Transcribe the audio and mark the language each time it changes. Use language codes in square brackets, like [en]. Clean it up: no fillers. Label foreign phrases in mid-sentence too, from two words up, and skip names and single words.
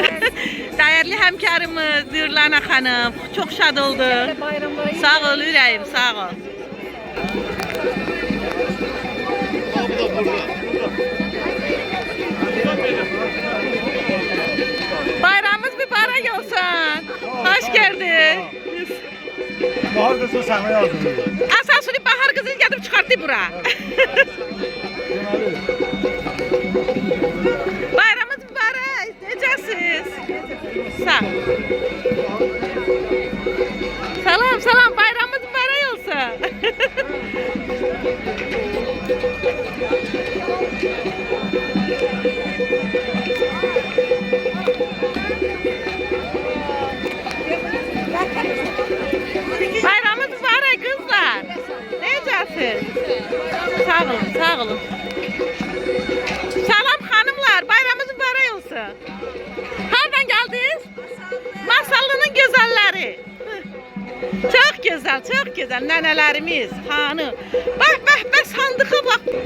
[az] Dəyərli həmkarımız Nurlana xanım, çox şad oldu. Sağ ol ürəyim, sağ ol. Bayramımız mübarək olsun. [tr] Hoş geldin. Bahar kızı sana yazdım. Asasını bahar kızını getirip çıkarttı bura. [az] Bayramımız mübarək. Necəsiz? Sağ. Salam, salam. Bayramımız mübarək olsun. Bayramımız mübarək kızlar. Necəsiz? Sağ olun, sağ olun. Salam hanımlar, bayramınız mübarək olsun. [tr] Hardan geldiniz? Masallı'nın güzelleri. Çok güzel, çok güzel. Nenelerimiz, hanım. Bak, bak, bak, sandığa bak.